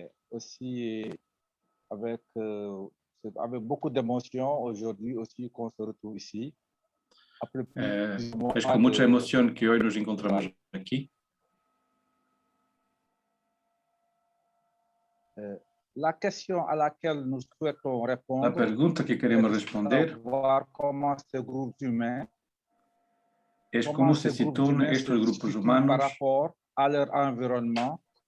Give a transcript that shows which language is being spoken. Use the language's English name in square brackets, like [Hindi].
[French] Aussi avec beaucoup d'émotion aujourd'hui aussi qu'on se retrouve ici. [Spanish] Es con mucha emoción que hoy nos encontramos aquí. [French] La question à laquelle nous souhaitons répondre, [Spanish] la pregunta que queremos responder [French] comment ces groupes humains, [Spanish] es cómo se sitúan estos grupos humanos [French] par rapport à leur environnement,